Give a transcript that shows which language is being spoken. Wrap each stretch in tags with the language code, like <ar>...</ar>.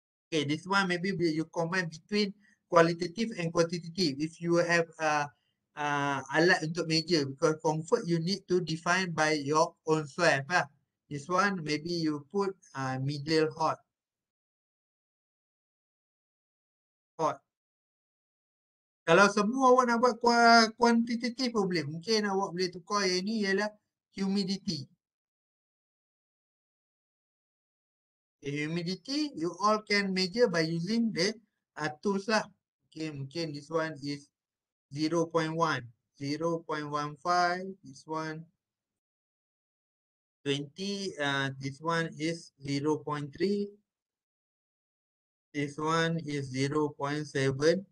<en>Okay, this one maybe you combine between qualitative and quantitative. If you have</en> <ms>alat untuk</ms> <en>measure because comfort you need to define by your own self lah. This one maybe you put middle hot. Hot.</en> <ms>Kalau semua awak nak buat quantitative pun boleh. Mungkin awak boleh tukar yang ni ialah humidity.</ms> <en>Humidity you all can measure by using the tools lah. Okay,</en> <ms>mungkin</ms> <en>this one is 0.1, 0.15, this one 20, this one is 0.3, this one is 0.75.</en>